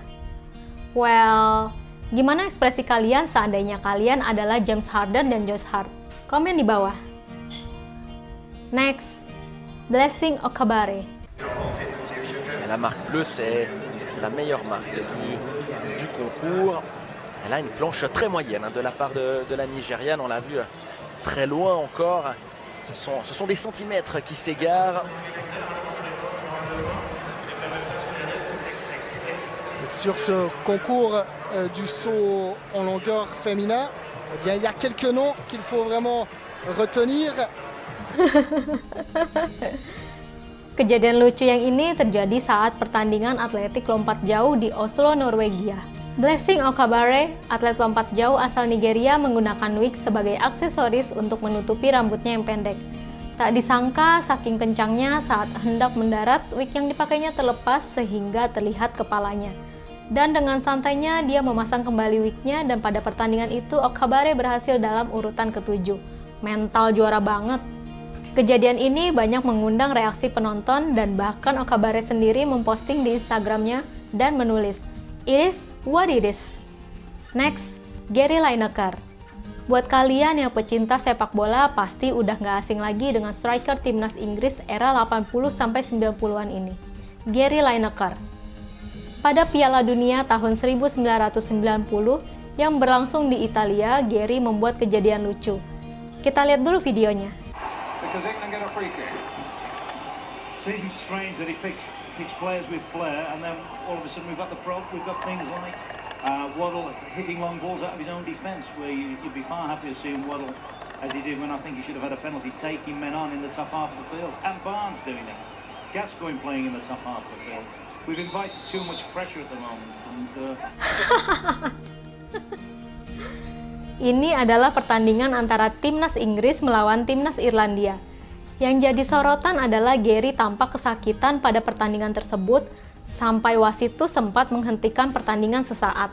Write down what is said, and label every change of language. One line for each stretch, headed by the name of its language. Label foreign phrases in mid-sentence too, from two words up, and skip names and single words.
Indonesian: Well, gimana ekspresi kalian seandainya kalian adalah James Harden dan Josh Hart? Komen di bawah. Next, Blessing Okabare.
French: La marque bleue, c'est la meilleure marque du concours. Elle a une planche très moyenne de la part de la Nigériane. On l'a vu très loin encore. Ce sont des centimètres qui s'égarent. Sur ce concours du saut en longueur féminin, eh bien, il y a quelques noms qu'il faut vraiment retenir.
Indonesian: Kejadian lucu yang ini terjadi saat pertandingan atletik lompat jauh di Oslo, Norwegia. Blessing Okabare, atlet lompat jauh asal Nigeria, menggunakan wig sebagai aksesoris untuk menutupi rambutnya yang pendek. Tak disangka, saking kencangnya saat hendak mendarat, wig yang dipakainya terlepas sehingga terlihat kepalanya. Dan dengan santainya, dia memasang kembali wignya, dan pada pertandingan itu, Okabare berhasil dalam urutan ke-7. Mental juara banget. Kejadian ini banyak mengundang reaksi penonton, dan bahkan Okabare sendiri memposting di Instagramnya dan menulis,
English: "It is what it is."
Indonesian: Next, Gary Lineker. Buat kalian yang pecinta sepak bola, pasti udah nggak asing lagi dengan striker timnas Inggris era 80-90-an ini, Gary Lineker. Pada Piala Dunia tahun 1990 yang berlangsung di Italia, Gary membuat kejadian lucu. Kita lihat dulu videonya.
English: Seems strange that he picks players with flair, and then all of a sudden we've got things like Waddle hitting long balls out of his own defence, where you'd be far happier seeing Waddle as he did when I think he should have had a penalty, taking men on in the top half of the field, and Barnes doing it. Gascoigne playing in the top half of the field. We've invited too much pressure at the moment.
Indonesian: Ini adalah pertandingan antara timnas Inggris melawan timnas Irlandia. Yang jadi sorotan adalah Gary tampak kesakitan pada pertandingan tersebut, sampai wasit itu sempat menghentikan pertandingan sesaat.